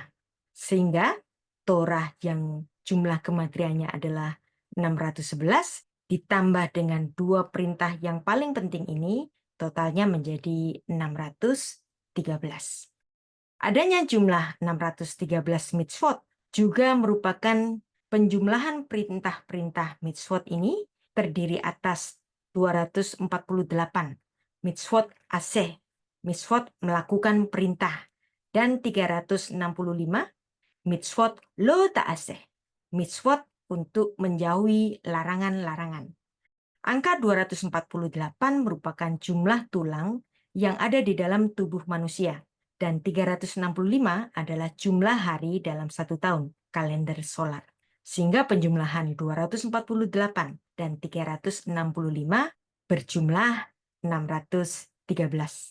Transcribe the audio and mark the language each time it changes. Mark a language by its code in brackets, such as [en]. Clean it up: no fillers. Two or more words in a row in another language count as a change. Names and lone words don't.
[id] Sehingga Torah yang jumlah gematriannya adalah 611 ditambah dengan 2 perintah yang paling penting ini, totalnya menjadi 613. Adanya jumlah 613 mitzvot juga merupakan penjumlahan perintah-perintah mitzvot ini terdiri atas 248 [he] מצוות עשה, [id] mitzvot melakukan perintah, dan 365 [he] מצוות לא תעשה, [id] mitzvot untuk menjauhi larangan-larangan. Angka 248 merupakan jumlah tulang yang ada di dalam tubuh manusia, dan 365 adalah jumlah hari dalam 1 tahun, kalender solar. Sehingga penjumlahan 248 dan 365 berjumlah 613.